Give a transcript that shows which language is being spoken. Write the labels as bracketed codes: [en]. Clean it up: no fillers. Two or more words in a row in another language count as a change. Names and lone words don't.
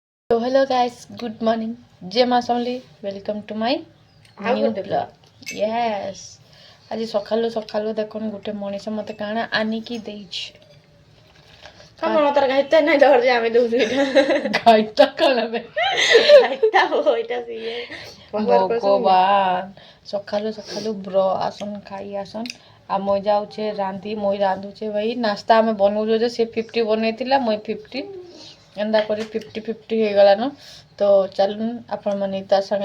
[en] So hello guys, good morning. Jay Masonli, welcome to my ଆଉ new ଗୋଟେ vlog. Yes. [spv] ଆଜି ସକାଳୁ ସକାଳୁ ଦେଖୁନ ଗୋଟେ ମଣିଷ ମତେ କାଣା ଆନିକି ଦେଇଛି। କଣ ତାର ଗାଇତା ନାଇଁ ଧର ଯେ ଆମେ ଦଉଛୁ ଏଇଟା ଗାଇତା କାଣା ବେ ଗାଇତା ଏଇଟା ସିଏ ଭଗବାନ ସକାଳୁ ସକାଳୁ ବ୍ର ଆସନ୍ ଖାଇ ଆସନ୍ ଆଉ ମୁଇଁ ଯାଉଛେ ରାନ୍ଧି ମୁଇଁ ରାନ୍ଧୁଛେ ଭାଇ ନାସ୍ତା ଆମେ ବନଉଛୁ ଯେ ସେ 50 ବନେଇଥିଲା ମୁଇଁ 50 ଏନ୍ତା କରି 50-50 ହେଇଗଲାନ ତ ଚାଲୁନ୍ ଆପଣମାନେ ତା ସାଙ୍ଗେ